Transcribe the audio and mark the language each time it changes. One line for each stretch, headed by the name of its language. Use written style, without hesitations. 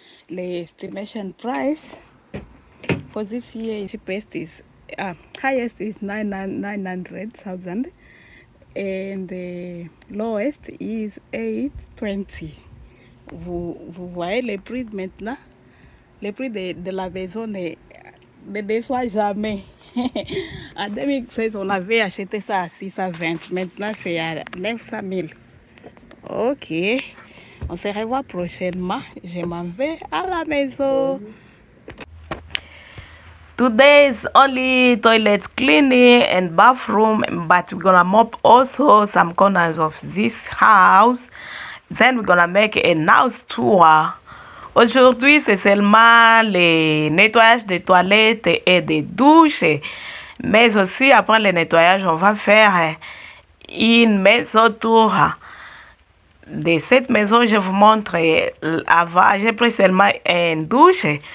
English: L'estimation price for this year, cheapest is highest is 900,000 and the lowest is 820.
French: Vous voyez les prix maintenant? Le prix de la maison ne déçoit jamais. En 2016, on avait acheté ça à 620. Maintenant, c'est à 900 000. Ok. On se revoit prochainement. Je m'en vais à la maison.
English: Today's only toilet cleaning and bathroom, but we're gonna mop also some corners of this house. Then we're gonna make a house tour.
French: Aujourd'hui, c'est seulement le nettoyage des toilettes et des douches. Mais aussi, après le nettoyage, on va faire une maison tour. De cette maison, je vous montre avant. J'ai pris seulement une douche.